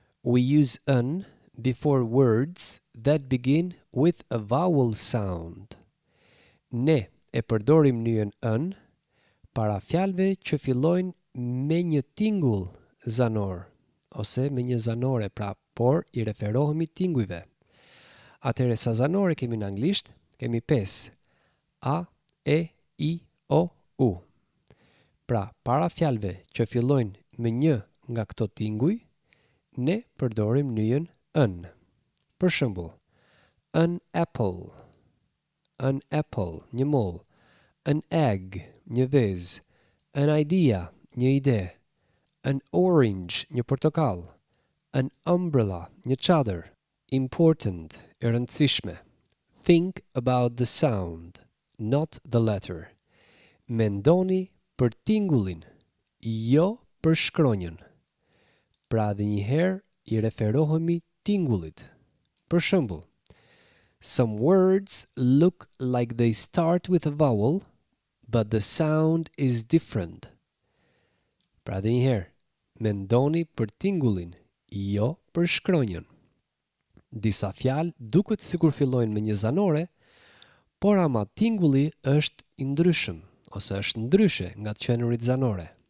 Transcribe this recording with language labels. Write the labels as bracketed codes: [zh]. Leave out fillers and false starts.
[en] We use an before words that begin with a vowel sound. [sq] Ne e përdorim nyjen ën para fjalëve që fillojnë me një tingull zanor, ose me një zanore, pra por i referohemi tingujve. Atëherë sa zanore kemi në anglisht, kemi 5. A, E, I, O, U. Pra para fjalëve që fillojnë me një nga këto tinguj, ne përdorim nyjen ën. Për shembull, [en] an apple. An apple, [sq] një moll. [en] An egg, [sq] një vezë. [en] An idea, [sq] një ide. [en] An orange, [sq] një portokall. [en] An umbrella, [sq] një çadër. [en] Important, [sq] e rëndësishme. [en] Think about the sound, not the letter. [sq] Mendoni për tingullin, jo për shkronjën. Pra dhe njëherë i referohemi tingullit. Për shembull, [en] some words look like they start with a vowel, but the sound is different. [sq] Pra dhe njëherë, mendoni për tingullin, jo për shkronjën. Disa fjalë duket sikur fillojnë me një zanore, por ama tingulli është i ndryshëm, ose është ndryshe nga të qenurit zanore.